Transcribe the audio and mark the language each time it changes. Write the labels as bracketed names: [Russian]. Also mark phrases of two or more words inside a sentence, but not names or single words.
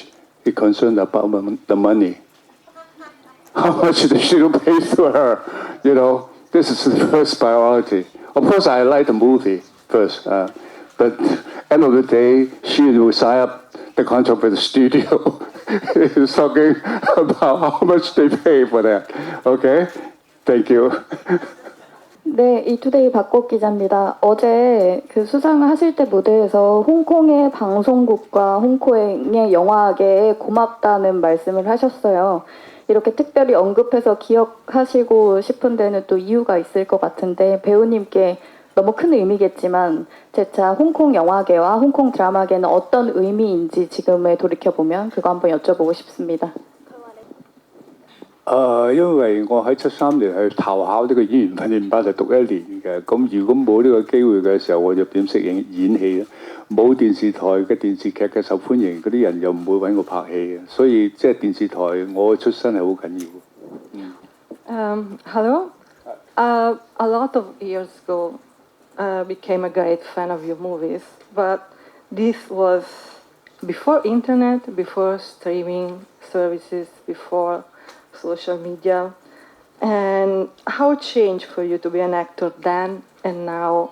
[English] He concerned about the money. How much they should pay to her, this is the first priority. Of course, I like the movie first, but end of the day, she will sign up the contract with the studio. He's talking about how much they pay for that. Okay? Thank you. [Korean] 네, 이투데이 박꽃 기자입니다. 어제 그 수상을 하실 때 무대에서 홍콩의 방송국과 홍콩의 영화계에 고맙다는 말씀을 하셨어요. 이렇게 특별히 언급해서 기억하시고 싶은 데는 또 이유가 있을 것 같은데 배우님께 너무 큰 의미겠지만 재차 홍콩 영화계와 홍콩 드라마계는 어떤 의미인지 지금에 돌이켜보면 그거 한번 여쭤보고 싶습니다. [Cantonese] 因為我喺73年去投考呢個演員訓練班就讀1年嘅，咁如果冇呢個機會嘅時候，我就點識演戲咧？冇電視台嘅電視劇嘅受歡迎，嗰啲人又唔會揾我拍戲嘅，所以即係電視台我嘅出身係好緊要。 [English] Hello. A lot of years ago, became a great fan of your movies, but this was before internet, before streaming services, before social media, and how it changed for you to be an actor then and now?